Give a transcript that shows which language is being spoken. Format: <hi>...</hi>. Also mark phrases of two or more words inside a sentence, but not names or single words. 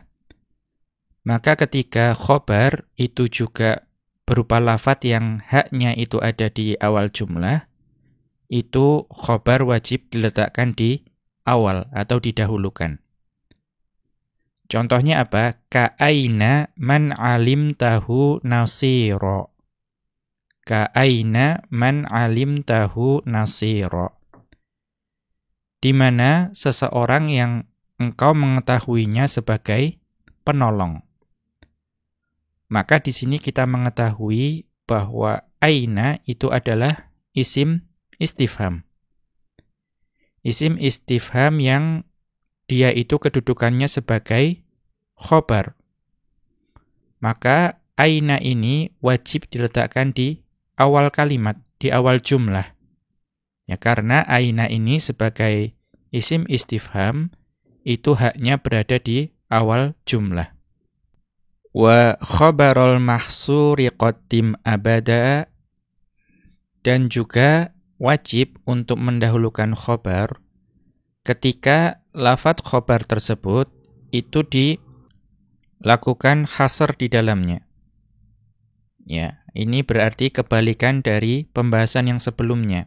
<id>Maka ketika khobar itu juga berupa lafadz yang haknya itu ada di awal jumlah, itu khobar wajib diletakkan di awal atau didahulukan. Contohnya apa?</id> <ar>كأين من علمته نصيرا. كأين من علمته نصيرا.</ar> <id>Di mana seseorang yang engkau mengetahuinya sebagai penolong. Maka di sini kita mengetahui bahwa aina itu adalah</id> <ar>اسم استفهام. اسم استفهام</ar> <id>yang dia itu kedudukannya sebagai khobar. Maka aina ini wajib diletakkan di awal kalimat, di awal jumlah. Ya, karena aina ini sebagai</id> <ar>اسم استفهام</ar> <id>itu haknya berada di awal jumlah.</id> <ar>وخبر المحصور قدم أبدا,</ar> <id>dan juga wajib untuk mendahulukan khobar ketika lafadz khobar tersebut itu dilakukan hasr di dalamnya. Ya, ini berarti kebalikan dari pembahasan yang sebelumnya.</id>